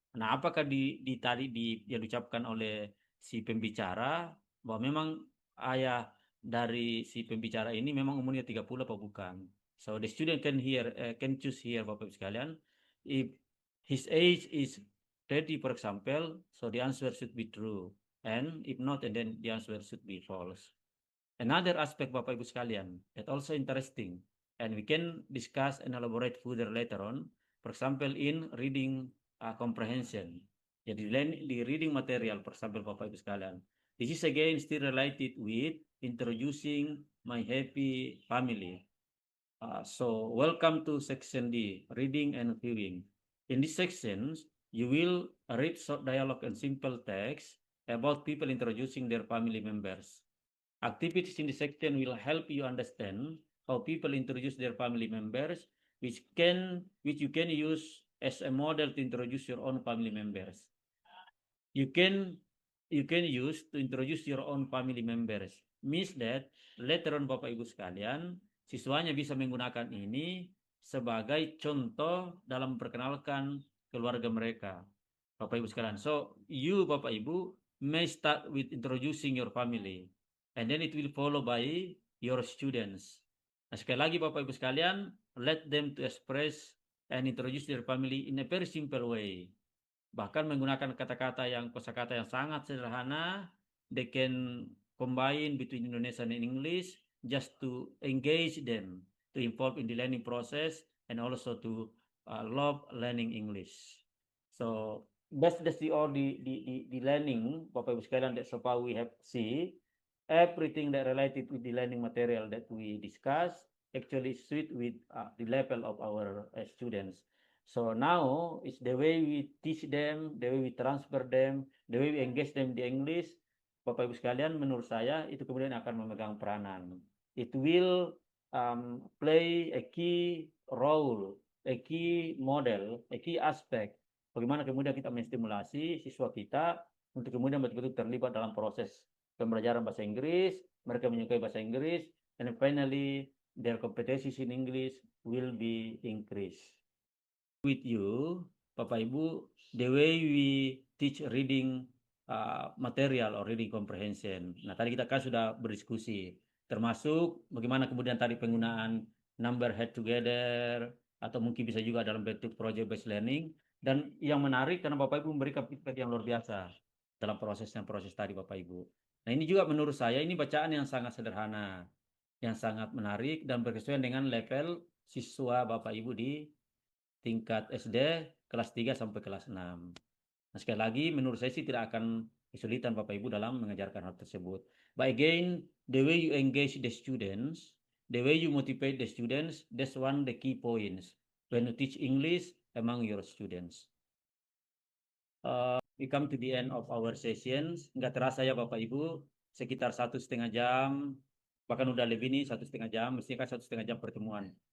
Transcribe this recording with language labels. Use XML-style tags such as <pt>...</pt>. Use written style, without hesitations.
<id>Nah, apakah yang diucapkan oleh si pembicara bahwa memang ayah dari si pembicara ini memang umurnya 30 apa bukan?</id> <en>So the student can choose here Bapak Ibu sekalian. If his age is 30 for example, so the answer should be true. And if not, and then the answer should be false. Another aspect Bapak Ibu sekalian that also interesting and we can discuss and elaborate further later on. For example, in reading comprehension.</en> <id>Jadi di</id> <en>reading material, for example, Bapak Ibu sekalian. This is again still related with introducing my happy family. So welcome to section D, reading and viewing. In this section, you will read short dialogue and simple text about people introducing their family members. Activities in this section will help you understand how people introduce their family members, which you can use as a model to introduce your own family members. You can use to introduce your own family members. Means that later on</en> <id>Bapak Ibu sekalian, siswanya bisa menggunakan ini sebagai contoh dalam memperkenalkan keluarga mereka. Bapak Ibu sekalian.</id> <en>So, you Bapak Ibu may start with introducing your family. And then it will follow by your students.</en> <id>Nah, sekali lagi</id> <en>Bapak Ibu sekalian, let them to express and introduce their family in a very simple way.</en> <id>Bahkan menggunakan kosakata yang sangat sederhana,</id> <en>they can combine between Indonesian and English just to engage them, to involve in the learning process, and also to love learning English. So that's all the learning, Bapak Ibu sekalian, that so far we have see. Everything that related with the learning material that we discuss actually suit with the level of our students. So now it's the way we teach them, the way we transfer them, the way we engage them</en> <id>di</id> <en>English.</en> <id>Bapak Ibu sekalian, menurut saya itu kemudian akan memegang peranan.</id> <en>It will play a key role, a key model, a key aspect.</en> <id>Bagaimana kemudian kita menstimulasi siswa kita untuk kemudian betul-betul terlibat dalam proses pembelajaran bahasa Inggris, mereka menyukai bahasa Inggris,</id> <en>and finally their competencies in English will be increased. With you, Bapak Ibu, the way we teach reading material or reading comprehension.</en> <id>Nah, tadi kita kan sudah berdiskusi, termasuk bagaimana kemudian tadi penggunaan number head together, atau mungkin bisa juga dalam bentuk project based learning. Dan yang menarik karena Bapak Ibu memberikan feedback yang luar biasa dalam proses tadi Bapak Ibu. Nah, ini juga menurut saya ini bacaan yang sangat sederhana, yang sangat menarik dan berkesesuaian dengan level siswa Bapak Ibu di tingkat SD kelas 3 sampai kelas 6. Nah, sekali lagi menurut saya sih tidak akan kesulitan Bapak Ibu dalam mengajarkan hal tersebut.</id> <en>But again, the way you engage the students, the way you motivate the students, that's one the key points when you teach English among your students. We come to the end of our sessions.</en> <id>Nggak terasa ya Bapak Ibu, sekitar 1,5 jam, bahkan udah lebih nih 1,5 jam, mestinya kan 1,5 jam pertemuan.</id>